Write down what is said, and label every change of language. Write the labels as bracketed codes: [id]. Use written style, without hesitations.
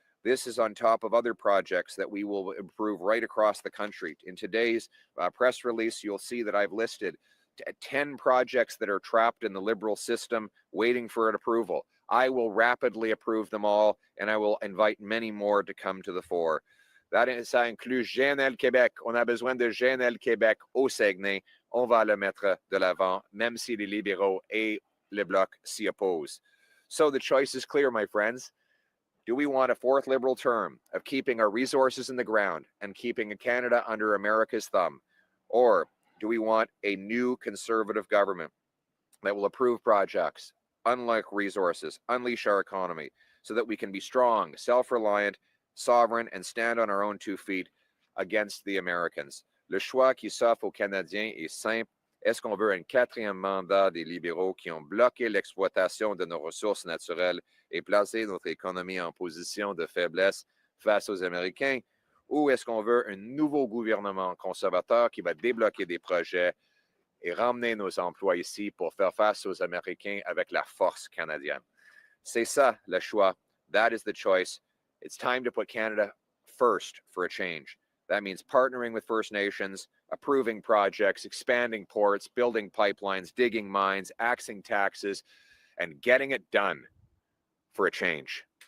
[en] This is on top of other projects that we will improve right across the country. In today's press release, you'll see that I've listed 10 projects that are trapped in the Liberal system waiting for an approval. I will rapidly approve them all, and I will invite many more to come to the fore. [fr] Ça inclut GNL Québec. On a besoin de GNL Québec au Saguenay. On va le mettre de l'avant, même si les libéraux et le Bloc s'y opposent. [en] So the choice is clear, my friends. Do we want a fourth Liberal term of keeping our resources in the ground and keeping Canada under America's thumb? Or do we want a new Conservative government that will approve projects, unlock resources, unleash our economy, so that we can be strong, self-reliant, sovereign, and stand on our own 2 feet against the Americans? [fr] Le choix qui s'offre aux Canadiens est simple. Est-ce qu'on veut un 4e mandat des libéraux qui ont bloqué l'exploitation de nos ressources naturelles et placé notre économie en position de faiblesse face aux Américains? Ou est-ce qu'on veut un nouveau gouvernement conservateur qui va débloquer des projets et ramener nos emplois ici pour faire face aux Américains avec la force canadienne? C'est ça le choix. [en] That is the choice. It's time to put Canada first for a change. That means partnering with First Nations, approving projects, expanding ports, building pipelines, digging mines, axing taxes, and getting it done for a change.